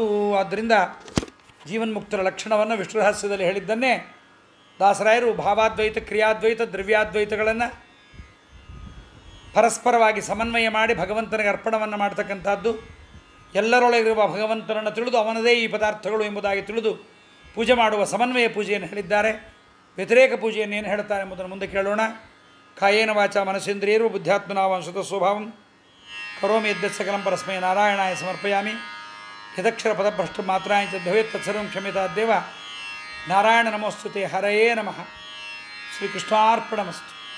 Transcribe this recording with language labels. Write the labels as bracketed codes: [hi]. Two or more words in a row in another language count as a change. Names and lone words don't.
[kn] ಆದ್ದರಿಂದ ಜೀವನ್ಮುಕ್ತರ ಲಕ್ಷಣವನ್ನು ವಿಷ್ಣು ರಹಸ್ಯದಲ್ಲಿ ಹೇಳಿದ್ದನ್ನೇ ದಾಸರಾಯರು ಭಾವಾದ್ವೈತ, ಕ್ರಿಯಾದ್ವೈತ, ದ್ರವ್ಯಾದ್ವೈತಗಳನ್ನು ಪರಸ್ಪರವಾಗಿ ಸಮನ್ವಯ ಮಾಡಿ ಭಗವಂತನಿಗೆ ಅರ್ಪಣವನ್ನು ಮಾಡ್ತಕ್ಕಂಥದ್ದು, ಎಲ್ಲರೊಳಗಿರುವ ಭಗವಂತನನ್ನು ತಿಳಿದು ಅವನದೇ ಈ ಪದಾರ್ಥಗಳು ಎಂಬುದಾಗಿ ತಿಳಿದು ಪೂಜೆ ಮಾಡುವ ಸಮನ್ವಯ ಪೂಜೆಯನ್ನು ಹೇಳಿದ್ದಾರೆ. ವ್ಯತಿರೇಕ ಪೂಜೆಯನ್ನು ಏನು ಹೇಳ್ತಾರೆ ಎಂಬುದನ್ನು ಮುಂದೆ ಕೇಳೋಣ. [sa] ಕಾಯೇನ ವಾಚ ಮನಸೇಂದ್ರಿಯರು ಬುದ್ಧ್ಯಾತ್ಮನಾವ ಸ್ವತಃ ಸ್ವಭಾವಂ ಕರೋಮಿ ಯದ್ಯತ್ ಸಕಲಂ ಪರಸ್ಮೈ ನಾರಾಯಣಾಯ ಸಮರ್ಪಯಾಮಿ. ಯದಕ್ಷರ ಪದಭ್ರಷ್ಟ ಮಾತ್ರಾಂಚ ಭವೇತ್ ತತ್ಸರ್ವಂ ಕ್ಷಮ್ಯತಾದ್ದೇವ. ನಾರಾಯಣ ನಮೋಸ್ತುತೆ. ಹರಯೇ ನಮಃ. ಶ್ರೀಕೃಷ್ಣಾರ್ಪಣಮಸ್ತು.